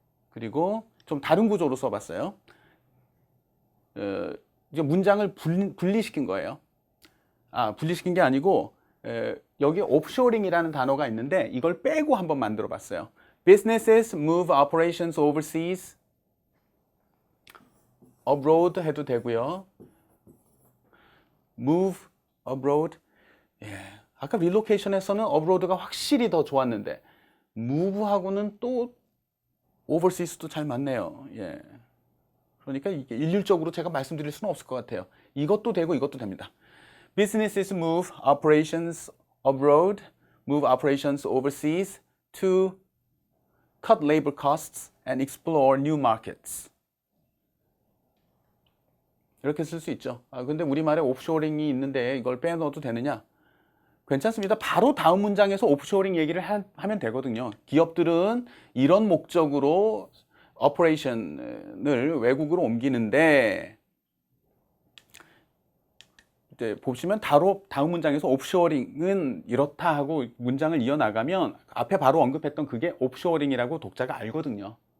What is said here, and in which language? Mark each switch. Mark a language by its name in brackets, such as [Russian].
[Korean] 그리고 좀 다른 구조로 써봤어요. 이제 문장을 분리시킨 거예요. 분리시킨 게 아니고 여기 옵쇼링이라는 단어가 있는데 이걸 빼고 한번 만들어 봤어요. [English] Businesses move operations overseas. [Korean] abroad 해도 되고요. [English] move abroad. [Korean] 예. 아까 relocation에서는 abroad가 확실히 더 좋았는데 move하고는 또 overseas도 잘 맞네요. 예. 그러니까 이게 일률적으로 제가 말씀드릴 수는 없을 것 같아요. 이것도 되고 이것도 됩니다. [English] Businesses move operations abroad, move operations overseas to cut labor costs and explore new markets. [Korean] 이렇게 쓸 수 있죠. 근데 우리말에 오프쇼링이 있는데 이걸 빼넣어도 되느냐? 괜찮습니다. 바로 다음 문장에서 오프쇼링 얘기를 하면 되거든요. 기업들은 이런 목적으로 오퍼레이션을 외국으로 옮기는데 이제 보시면 다음 문장에서 오프쇼어링은 이렇다 하고 문장을 이어나가면 앞에 바로 언급했던 그게 오프쇼어링이라고 독자가 알거든요.